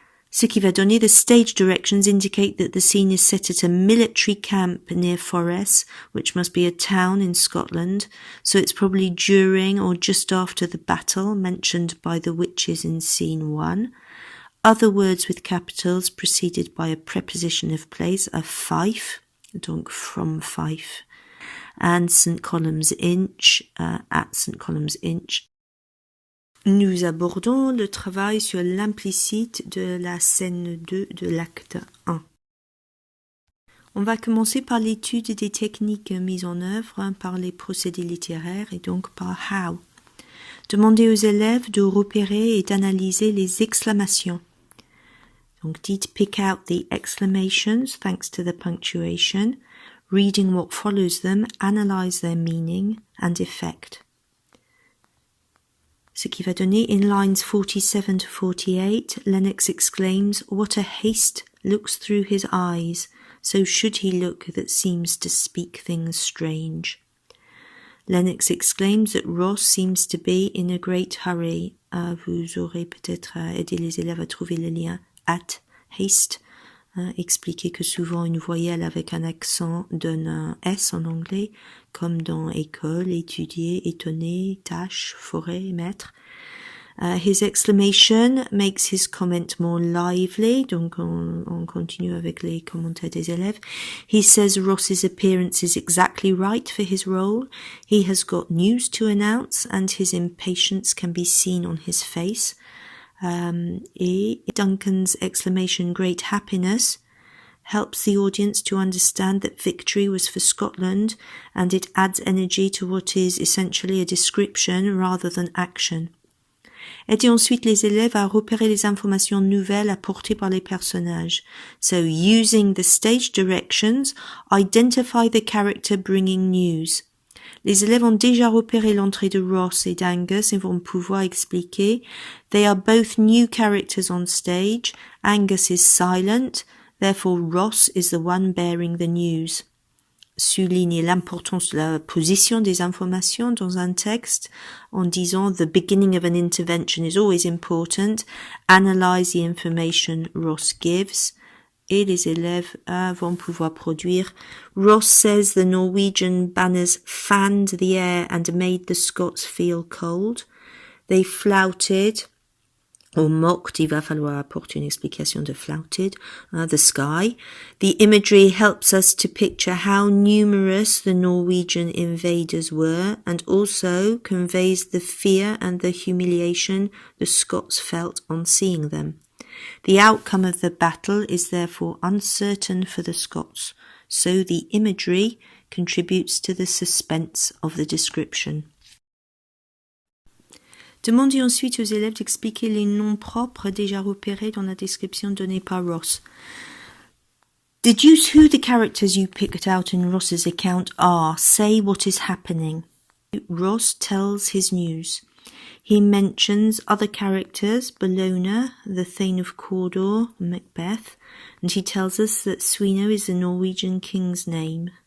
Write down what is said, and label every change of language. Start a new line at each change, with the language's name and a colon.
French: Ce qui va donner
English: the stage directions indicate that the scene is set at a military camp near Forres, which must be a town in Scotland, so it's probably during or just after the battle mentioned by the witches in scene 1. Other words with capitals preceded by a preposition of place are Fife, donc from Fife, and St. Colum's Inch, at St. Colum's Inch.
French: Nous abordons le travail sur l'implicite de la scène 2 de l'acte I. On va commencer par l'étude des techniques mises en œuvre par les procédés littéraires et donc par how. Demandez aux élèves de repérer et d'analyser les exclamations. Donc dites
English: pick out the exclamations thanks to the punctuation. reading what follows them, analyse their meaning and effect.
French: Ce qui va donner
English: in lines 47 to 48, Lennox exclaims, "What a haste looks through his eyes, so should he look that seems to speak things strange." Lennox exclaims that Ross seems to be in a great hurry.
French: Vous aurez peut-être aidé les élèves à trouver le lien at, haste. Expliquer que souvent une voyelle avec un accent donne un S en anglais, comme dans école, étudier, étonner, tâche, forêt, maître.
English: His exclamation makes his comment more lively,
French: donc on continue avec les commentaires des élèves.
English: He says Ross's appearance is exactly right for his role. He has got news to announce and his impatience can be seen on his face. Et Duncan's exclamation, "Great happiness," helps the audience to understand that victory was for Scotland, and it adds energy to what is essentially a description rather than action.
French: Aidez ensuite les élèves à repérer les informations nouvelles apportées par les personnages.
English: So, using the stage directions, identify the character bringing news.
French: Les élèves ont déjà repéré l'entrée de Ross et d'Angus et vont pouvoir expliquer.
English: They are both new characters on stage. Angus is silent, therefore Ross is the one bearing the news.
French: Souligne l'importance de la position des informations dans un texte en disant
English: the beginning of an intervention is always important. Analyze the information Ross gives.
French: Et les élèves vont pouvoir produire.
English: Ross says the Norwegian banners fanned the air and made the Scots feel cold. They flouted, or mocked,
French: il va falloir apporter une explication de
English: flouted, the sky. The imagery helps us to picture how numerous the Norwegian invaders were and also conveys the fear and the humiliation the Scots felt on seeing them. The outcome of the battle is therefore uncertain for the Scots, so the imagery contributes to the suspense of the description.
French: Demandez ensuite aux élèves d'expliquer les noms propres déjà repérés dans la description donnée par Ross.
English: Deduce who the characters you picked out in Ross's account are. Say what is happening. Ross tells his news. He mentions other characters, Bellona, the Thane of Cawdor, Macbeth, and he tells us that Sweno is the Norwegian king's name.